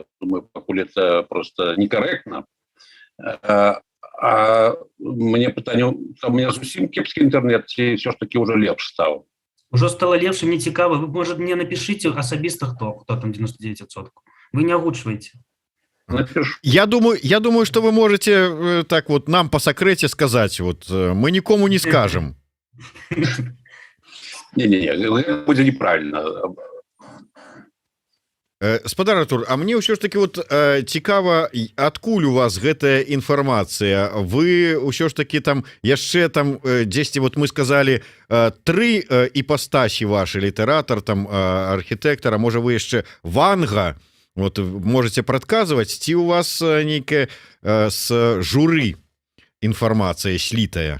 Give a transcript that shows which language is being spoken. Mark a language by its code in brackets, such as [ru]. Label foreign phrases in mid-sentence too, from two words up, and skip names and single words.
[be] Думаю, пакуль [ru] это просто некорректно. [be] А мне пытанне, [ru] у меня [be] зусім кепскі інтэрнет, ці все ж таки уже лепш стаў? Ужо стало лепш, мне цікава. Вы, можа, мне напишите асабіста, хто там 99%. Вы не агучваеце. [ru] Я думаю, что вы можете так вот нам по секрете сказать, вот мы никому не скажем. Не, будет неправильно. [be] Спадар Артур, а мне ўсё ж таки вот цікава, адкуль у вас гэтая інфармацыя? Вы ўсё ж таки там яшчэ там дзесьці, [ru] вот мы сказали, [be] 3 іпастасі ваши: літаратар, там архітэктара, можа вы яшчэ Ванга [ru] Вот можете [be] прадказваць, ці у вас нейкая з журы інфармацыя слітая?